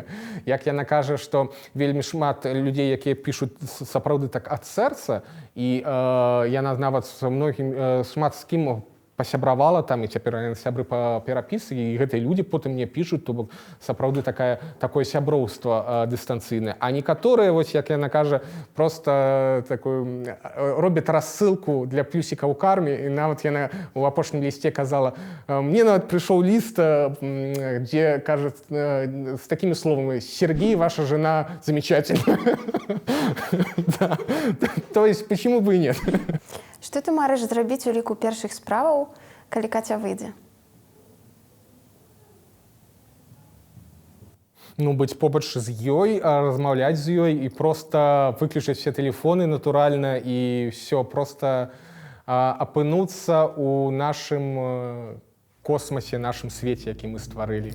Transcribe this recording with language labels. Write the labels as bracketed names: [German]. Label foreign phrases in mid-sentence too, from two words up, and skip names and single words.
[Belarusian] Як яна кажа, што вельмі шмат людзей, якія пішуць сапраўды так ад сэрца, і яна нават шмат з кім пасябравала там, і цяпер сябры па перапісы, і гэтыя людзі потым мне пішуць, то бок сапраўды такое сяброўства дыстанцыйнае. А некаторыя, вось як яна кажа, проста робяць рассылку для плюсіка ў карме, і нават яна ў апошнім лісце казала, мне нават прыйшоў ліст, дзе кажа з такімі словамі: «Сергей, [Russian] ваша жена замечательная». То есть, почему бы и нет? [Belarusian] Што ты марыш зрабіць у ліку першых справаў, калі Каця выйдзе? Ну, быць побач з ёй, размаўляць з ёй і проста выключыць все тэлефоны натуральна і все проста апынуцца ў нашым космасе, нашым свеце, які мы стварылі.